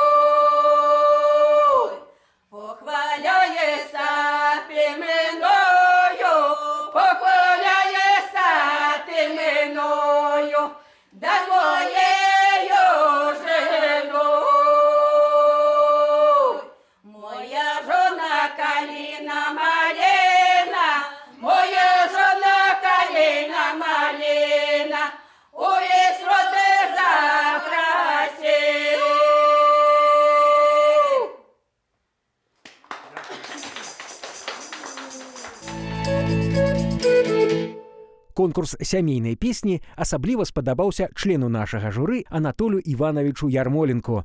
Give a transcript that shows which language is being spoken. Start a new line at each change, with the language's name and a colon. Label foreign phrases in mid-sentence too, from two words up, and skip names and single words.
Ukrainian: Похваляється ти мною, похваляється ти мною, да моєю женою. Моя жона калина малина, моя жона калина малина, увесь роди закрасив.
Belarusian: Конкурс сямейнай песні асабліва спадабаўся члену нашага журы Анатолю Івановичу Ярмоленко.